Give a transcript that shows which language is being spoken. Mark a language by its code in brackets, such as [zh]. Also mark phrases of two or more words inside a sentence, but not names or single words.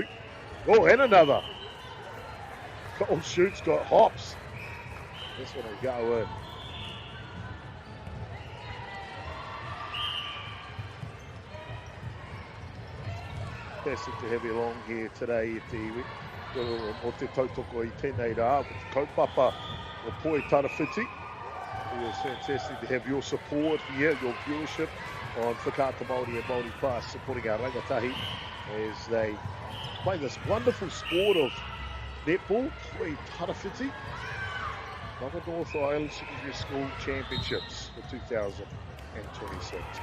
[en] Oh, and another. Gold Shoot's got hops. This one will go in. Fantastic to have you along here today. [mi] O te tautoko I tēnei rā, with kaupapa o Poi Tarawhiti. [en] It is fantastic to have your support here, your viewership on Whakaata Māori and Māori Plus, supporting our rangatahi as they play this wonderful sport of netball, Poi Tarawhiti, Mother North Island Secondary School Championships for 2026.